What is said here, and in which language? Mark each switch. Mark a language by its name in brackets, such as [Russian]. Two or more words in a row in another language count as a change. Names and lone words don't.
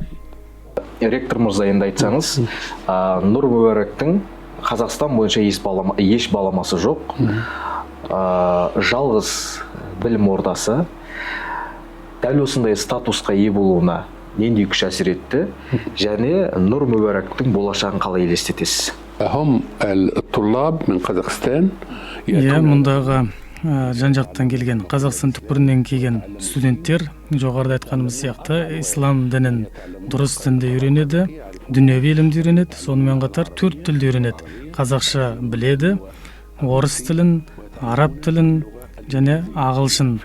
[Kazakh] Ректор мырза, енді айтсаңыз, Нұр Мүбәрактың Қазақстан бойынша еш баламасы жоқ. Жалғыз білім ордасы дәл осындай статусқа ие болуына нендей күш әсер етті, және Нұр Мүбәрактың болашағын қалай елестетесіз? [Arabic] هم الطلاب من قزاقستان. [Kazakh] Мұндағы жан-жақтан келген, Қазақстан түкпірінен келген студенттер, жоғарыда айтқанымыз сияқты, ислам дінін, дұрыс дінді үйренеді, дүнияви ілімді үйренеді, сонымен қатар 4 тілді үйренеді. Қазақша біледі, орыс тілін, араб тілін және ағылшын.